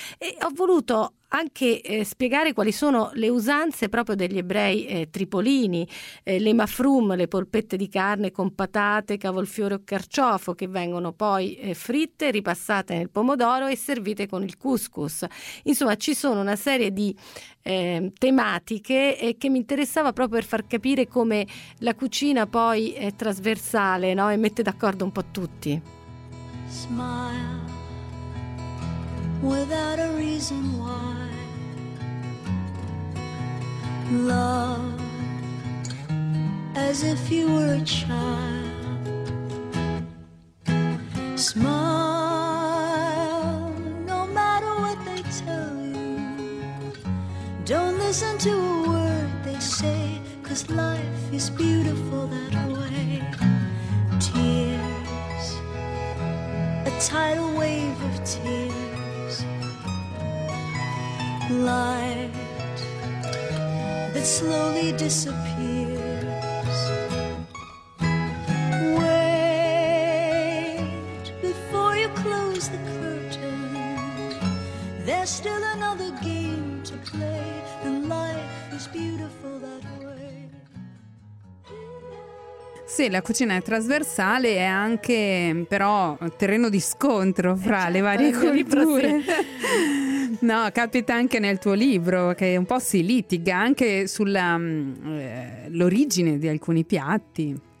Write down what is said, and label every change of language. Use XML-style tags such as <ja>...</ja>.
<it>E ho voluto anche spiegare quali sono le usanze proprio degli ebrei tripolini, le mafrum, le polpette di carne con patate, cavolfiore o carciofo, che vengono poi fritte, ripassate nel pomodoro e servite con il couscous. Insomma, ci sono una serie di tematiche che mi interessava proprio per far capire come la cucina poi è trasversale, no? E mette d'accordo un po' tutti.</it> <en>Smile without a reason why. Love as if you were a child. Smile no matter what they tell you. Don't listen to a word they say, 'cause life is beautiful that way. Tears, a tidal wave of tears. Light that slowly disappears. Wait before you close the curtain. There's still another game to play, and life is beautiful that way.</en> <it>Sì, la cucina è trasversale, è anche però terreno di scontro fra le varie culture. No, capita anche nel tuo libro che un po' si litiga anche sulla l'origine di alcuni piatti.</it>